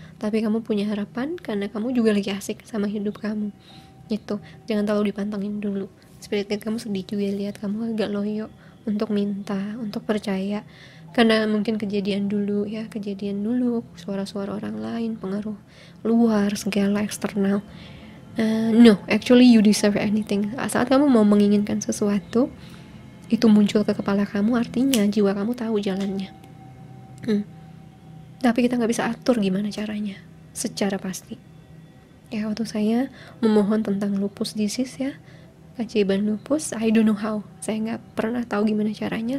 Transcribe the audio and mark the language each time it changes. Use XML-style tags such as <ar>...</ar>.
<id>Tapi kamu punya harapan karena kamu juga lagi asik sama hidup kamu gitu. Jangan terlalu dipantengin dulu. Spirit guide kamu sedih juga lihat kamu agak loyo untuk minta, untuk percaya, karena mungkin kejadian dulu, suara-suara orang lain, pengaruh luar, segala eksternal.</id> <en>No, actually you deserve anything.</en> <id>Saat kamu mau menginginkan sesuatu, itu muncul ke kepala kamu, artinya jiwa kamu tahu jalannya. Tapi kita gak bisa atur gimana caranya secara pasti. Ya, waktu saya memohon tentang lupus disease ya, keajaiban lupus,</id> <en>I don't know how,</en> <id>saya nggak pernah tahu gimana caranya.</id>